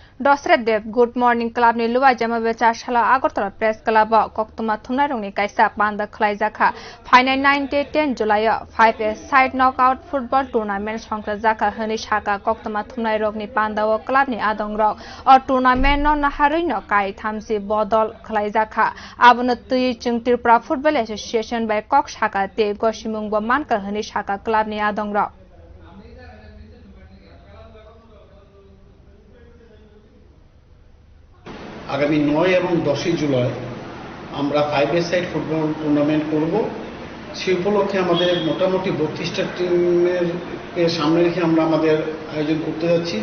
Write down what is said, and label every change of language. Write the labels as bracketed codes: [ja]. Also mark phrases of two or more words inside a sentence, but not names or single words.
[trp] Dosret Dev Good Morning Club ni luwa jama becha shala Agartala Press Club koktuma thumna rungni kaisa banda khlai jaka final 9-10 July [en] 5 side knockout football tournament [trp] songkra jaka hani shaka koktuma thumnai rogni panda o club ni adong rok o tournament no naharui no kai thamsi bodol khlai jaka abuna tui chung Tripura Football Association by kok shaka te gosimung bo manka hani shaka club ni adong rok [bn] আগামী 9 এবং 10 জুলাই আমরা [en] 5-a-side football tournament [bn] করব। সেই উপলক্ষে আমাদের মোটামুটি 32টা টিমের সামনে রেখে আমরা আমাদের আয়োজন করতে যাচ্ছি।